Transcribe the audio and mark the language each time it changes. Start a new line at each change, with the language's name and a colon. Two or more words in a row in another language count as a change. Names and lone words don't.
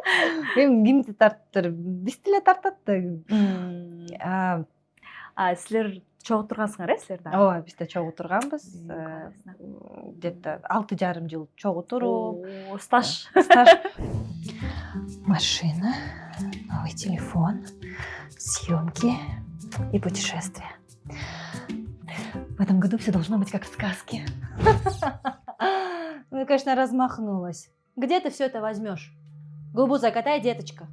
Kyrgyz: Эми кимди тартыптыр, биз деле тартат да. Силер чогуу тургансыңар, силер да? Ооба, биз да чогуу турганбыз. Где-то 6,5 жыл чогуу туруп. Стаж.
Russian: Машина, новый телефон, съемки и путешествия. В этом году все должно быть как в сказке. Ну, конечно, размахнулась. Где ты все это возьмешь? Губу закатай, деточка.